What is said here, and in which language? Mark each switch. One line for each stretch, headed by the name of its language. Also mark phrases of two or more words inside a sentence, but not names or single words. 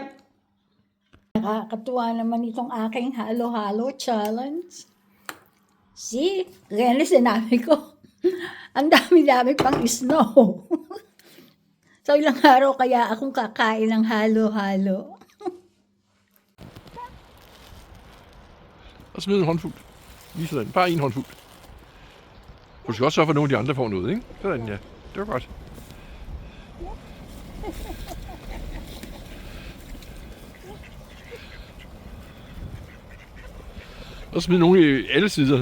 Filipino: Nakakatuwa naman itong aking halo-halo challenge. See? Kaya sinabi ko, ang dami-dami pang snow. So, ilang araw kaya akong kakain ng halo-halo.
Danish: Og smid en håndfuld. Lige sådan. Bare en håndfuld. Du skal også sørge for, at nogle af de andre får noget, ikke? Sådan, ja. Det var godt. Og smid nogle i alle sider.